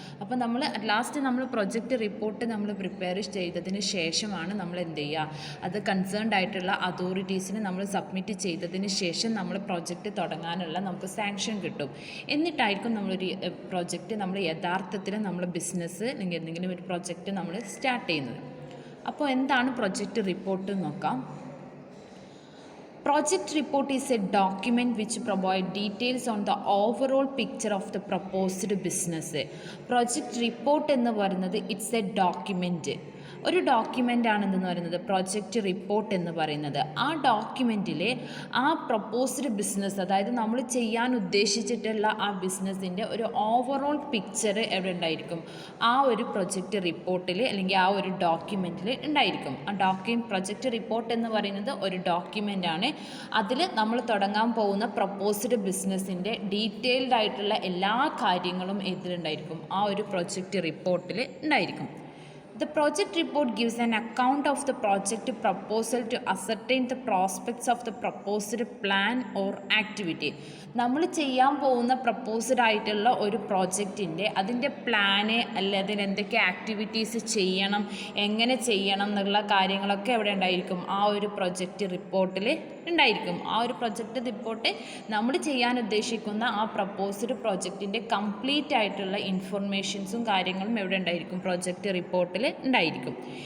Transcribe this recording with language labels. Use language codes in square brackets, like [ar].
[ml] അപ്പോൾ നമ്മൾ at last നമ്മൾ പ്രൊജക്റ്റ് റിപ്പോർട്ട് നമ്മൾ പ്രിപ്പയർ ചെയ്തതിന് ശേഷമാണ് നമ്മൾ എന്ത് ചെയ്യുക, അത് കൺസേൺഡ് ആയിട്ടുള്ള അതോറിറ്റീസിന് നമ്മൾ സബ്മിറ്റ് ചെയ്തതിന് ശേഷം നമ്മൾ പ്രൊജക്റ്റ് തുടങ്ങാനുള്ള നമുക്ക് സാങ്ഷൻ കിട്ടും. എന്നിട്ടായിരിക്കും നമ്മളൊരു പ്രൊജക്റ്റ് നമ്മൾ യഥാർത്ഥത്തിൽ നമ്മൾ ബിസിനസ് അല്ലെങ്കിൽ എന്തെങ്കിലും ഒരു പ്രൊജക്റ്റ് നമ്മൾ സ്റ്റാർട്ട് ചെയ്യുന്നത്. അപ്പോൾ എന്താണ് പ്രൊജക്റ്റ് റിപ്പോർട്ട് നോക്കാം. [en] Project report is a document which provides details on the overall picture of the proposed business. [ml] Project report എന്ന് പറയുന്നത് [en] it's a document, [ml] ഒരു ഡോക്യുമെൻ്റ് ആണെന്ന് പറയുന്നത് പ്രൊജക്റ്റ് റിപ്പോർട്ട് എന്ന് പറയുന്നത്. ആ ഡോക്യുമെൻറ്റിൽ ആ പ്രൊപ്പോസ്ഡ് ബിസിനസ്, അതായത് നമ്മൾ ചെയ്യാൻ ഉദ്ദേശിച്ചിട്ടുള്ള ആ ബിസിനസ്സിൻ്റെ ഒരു ഓവറോൾ പിക്ചർ എവിടെ ഉണ്ടായിരിക്കും, ആ ഒരു പ്രൊജക്റ്റ് റിപ്പോർട്ടിൽ അല്ലെങ്കിൽ ആ ഒരു ഡോക്യുമെൻറ്റിൽ ഉണ്ടായിരിക്കും. ആ പ്രൊജക്റ്റ് റിപ്പോർട്ട് എന്ന് പറയുന്നത് ഒരു ഡോക്യുമെൻ്റ് ആണ്. അതിൽ നമ്മൾ തുടങ്ങാൻ പോകുന്ന പ്രൊപ്പോസ്ഡ് ബിസിനസ്സിൻ്റെ ഡീറ്റെയിൽഡ് ആയിട്ടുള്ള എല്ലാ കാര്യങ്ങളും ഇതിലുണ്ടായിരിക്കും, ആ ഒരു പ്രൊജക്റ്റ് റിപ്പോർട്ടിൽ ഉണ്ടായിരിക്കും. [en] The project report gives an account of the project proposal to ascertain the prospects of the proposed plan or activity. [ml] നമ്മൾ ചെയ്യാൻ പോകുന്ന പ്രപ്പോസ്ഡ് ആയിട്ടുള്ള ഒരു പ്രോജക്റ്റിൻ്റെ അതിൻ്റെ പ്ലാന് അല്ലെ അതിന് എന്തൊക്കെ ആക്ടിവിറ്റീസ് ചെയ്യണം, എങ്ങനെ ചെയ്യണം എന്നുള്ള കാര്യങ്ങളൊക്കെ എവിടെ ഉണ്ടായിരിക്കും, ആ ഒരു പ്രൊജക്റ്റ് റിപ്പോർട്ടിൽ ഉണ്ടായിരിക്കും. ആ ഒരു പ്രൊജക്റ്റ് റിപ്പോർട്ട് നമ്മൾ ചെയ്യാൻ ഉദ്ദേശിക്കുന്ന ആ പ്രപ്പോസ്ഡ് പ്രോജക്റ്റിൻ്റെ കംപ്ലീറ്റ് ആയിട്ടുള്ള ഇൻഫർമേഷൻസും കാര്യങ്ങളും എവിടെ ഉണ്ടായിരിക്കും, പ്രൊജക്റ്റ് റിപ്പോർട്ടിൽ ഉണ്ടായിരിക്കും.